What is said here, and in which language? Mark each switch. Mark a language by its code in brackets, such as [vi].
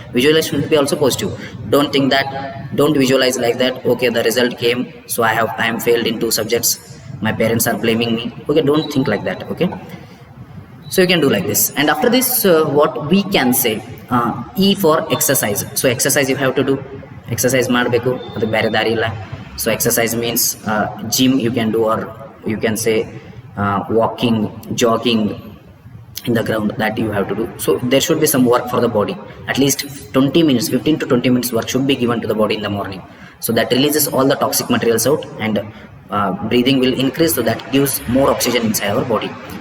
[en] Visualization should be also positive. Don't think that, don't visualize like that. Okay, the result came, so I am failed in 2 subjects. My parents are blaming me. Okay, don't think like that. Okay, so you can do like this. And after this, what we can say, E for exercise. So exercise you have to do. [kn] Exercise ಮಾಡಬೇಕು, ಅದು ಬೇರೆ ದಾರಿ ಇಲ್ಲ. [en] So exercise means gym you can do, or you can say walking, jogging in the ground, that you have to do. So there should be some work for the body. At least 20 minutes, 15 to 20 minutes work should be given to the body in the morning. So that releases all the toxic materials out, and breathing will increase, so that gives more oxygen inside our body.